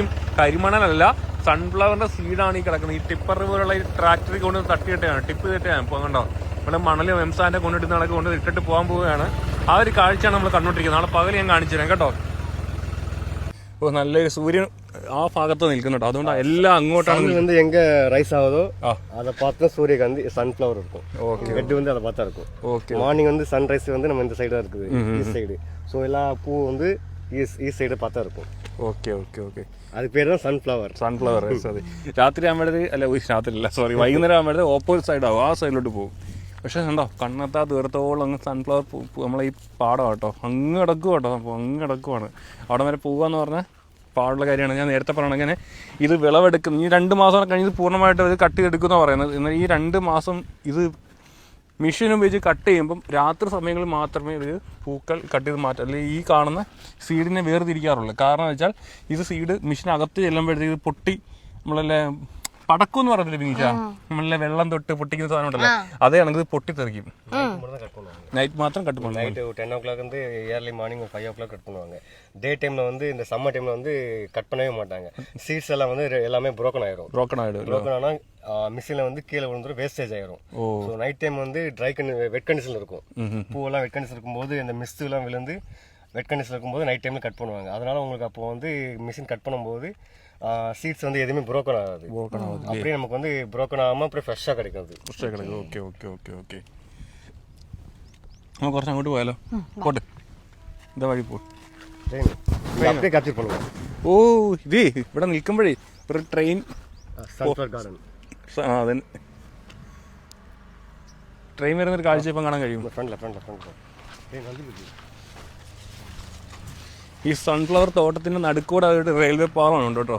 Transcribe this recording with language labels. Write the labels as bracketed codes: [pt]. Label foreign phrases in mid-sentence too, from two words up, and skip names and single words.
[ml] കരിമണലല്ല, സൺഫ്ലവറിന്റെ സീഡാണ് ഈ കിടക്കുന്നത്. ഈ ടിപ്പർ പോലുള്ള ഈ ട്രാക്ടറിൽ കൊണ്ടുവന്ന് തട്ടിയിട്ടാണ്, ടിപ്പ് ചെയ്തിട്ടാണ്. ഇപ്പോൾ കണ്ടോ, ഇവിടെ മണലും എംസാന്റെ കൊണ്ടിട്ട് നടക്ക് കൊണ്ട് ഇട്ടിട്ട് പോകാൻ പോവുകയാണ്. ആ ഒരു കാഴ്ചയാണ് നമ്മൾ കണ്ടോണ്ടിരിക്കുന്നത്. നാളെ പകൽ ഞാൻ കാണിച്ചു തരാം കേട്ടോ. ഓ, നല്ലൊരു സൂര്യൻ ആ ഭാഗത്ത് നിൽക്കുന്നുണ്ടോ. അതുകൊണ്ട് എല്ലാം അങ്ങോട്ടാണ്. [ta] வந்து எங்க ரைஸ் ஆகுதோ அதை பார்த்து சூரியகாந்தி சன்ஃப்ளவர் இருக்கும். ஓகே, ஹெட் வந்து அதை பார்த்தா இருக்கும். ஓகே, மார்னிங் வந்து சன்ரைஸ் வந்து நம்ம இந்த சைடு தான் இருக்குது, [en] east side. [ta] ஸோ எல்லா பூ வந்து [en] east side [ta] பார்த்தா இருக்கும். [ml] ഓക്കെ ഓക്കെ ഓക്കെ. അത് പേര് സൺഫ്ലവർ. സൺഫ്ലവർ അതെ. രാത്രി ആകുമ്പോഴത് അല്ല, രാത്രിയില്ല സോറി, വൈകുന്നേരം ആകുമ്പോഴത് [en] opposite side, [ml] ആ സൈഡിലോട്ട് പോകും. പക്ഷെ കണ്ടോ, കണ്ണെത്താ ദൂരത്തോളം അങ്ങ് സൺഫ്ലവർ നമ്മളെ ഈ പാടം കേട്ടോ, അങ്ങ് കിടക്കും കേട്ടോ. അപ്പോൾ അങ്ങ് കിടക്കുവാണ്. അവിടെ വരെ പോകാന്ന് പറഞ്ഞാൽ പാടുള്ള കാര്യമാണ്. ഞാൻ നേരത്തെ പറയണ അങ്ങനെ ഇത് വിളവെടുക്കുന്നു. ഈ 2 മാസം കഴിഞ്ഞ് പൂർണ്ണമായിട്ട് ഇത് കട്ട് ചെയ്തെടുക്കുമെന്നാണ് പറയുന്നത്. എന്നാൽ ഈ 2 മാസം ഇത് മെഷീൻ ഉപയോഗിച്ച് കട്ട് ചെയ്യുമ്പം രാത്രി സമയങ്ങളിൽ മാത്രമേ ഇത് പൂക്കൾ കട്ട് ചെയ്ത് മാറ്റാം. അല്ലെങ്കിൽ ഈ കാണുന്ന സീഡിനെ വേർതിരിക്കാറുള്ളൂ. കാരണം വെച്ചാൽ ഇത് [en] seed machine [ml] ചെല്ലുമ്പോഴത്തേക്ക് ഇത് പൊട്ടി നമ്മളല്ലേ പടക്കം എന്ന് പറഞ്ഞില്ലേ ബിനീഷ, നമ്മളെ വെള്ളം തൊട്ട് പൊട്ടിക്കുന്ന സാധനം ഉണ്ടല്ലോ, അതേയാണെങ്കിൽ ഇത് പൊട്ടിത്തെറിക്കും. [ta] நைட் மாத்திரம் கட் பண்ணுவாங்க. நைட்டு 10 o'clock வந்து [en] early morning [ta] 5 o'clock கட் பண்ணுவாங்க. [en] day time [ta] வந்து இந்த [en] summer time [ta] வந்து கட் பண்ணவே மாட்டாங்க. சீட்ஸ் எல்லாம் வந்து எல்லாமே broken ஆயிடும். broken ஆனா மிஷின்ல வந்து கீழே விழுந்துரும், வேஸ்டேஜ் ஆயிரும். ஸோ [en] night time [ta] வந்து [en] wet condition [ta] இருக்கும். பூவெல்லாம் [en] wet condition [ta] இருக்கும்போது இந்த மிஸ்ட் எல்லாம் விழுந்து [en] wet condition [ta] இருக்கும்போது [en] night time [ta] கட் பண்ணுவாங்க. அதனால உங்களுக்கு அப்போ வந்து மிஷின் கட் பண்ணும்போது சீட்ஸ் வந்து எதுவுமே broken ஆகாது. அப்படியே நமக்கு வந்து broken ஆகாம அப்படியே ஃப்ரெஷ்ஷாக கிடைக்காது. [ml] ഓക്കെ ഓക്കെ ഓക്കെ ഓക്കെ. നമുക്ക് കുറച്ച് അങ്ങോട്ട് പോയാലോ? പോട്ടെ, എന്താ വഴി പോ. [ta] அப்படியே capture பண்ணுவோம். [ml] ഓ, ഇത് ഇവിടെ നിൽക്കുമ്പോഴേ ഒരു ട്രെയിൻ [en] Sunflower garden. [ml] അതെ, ട്രെയിൻ വരുന്നൊരു കാഴ്ച ഇപ്പം കാണാൻ കഴിയും. ഈ സൺഫ്ലവർ തോട്ടത്തിന്റെ നടുക്കൂടെ ഒരു റെയിൽവേ പാളമാണ് കേട്ടോ.